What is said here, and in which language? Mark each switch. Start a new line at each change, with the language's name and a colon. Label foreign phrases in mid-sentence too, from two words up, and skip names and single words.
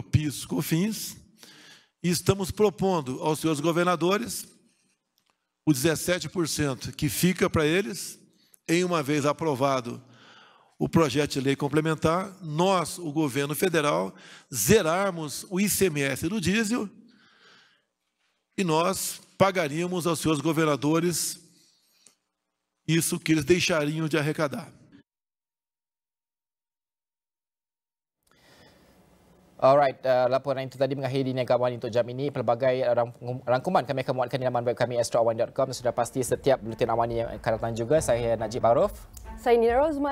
Portuguese: o PIS/COFINS, e estamos propondo aos seus governadores o 17% que fica para eles, em uma vez aprovado o projeto de lei complementar, nós, o governo federal, zerarmos o ICMS do diesel e nós pagaríamos aos seus governadores isso que eles deixariam de arrecadar.
Malay: Alright, laporan itu tadi mengakhiri Niaga AWANI untuk jam ini. Pelbagai rangkuman kami akan muatkan di laman web kami astroawani.com. Sudah pasti setiap buletin AWANI yang akan datang juga. Saya Najib Aruf. Saya Nina Rosman.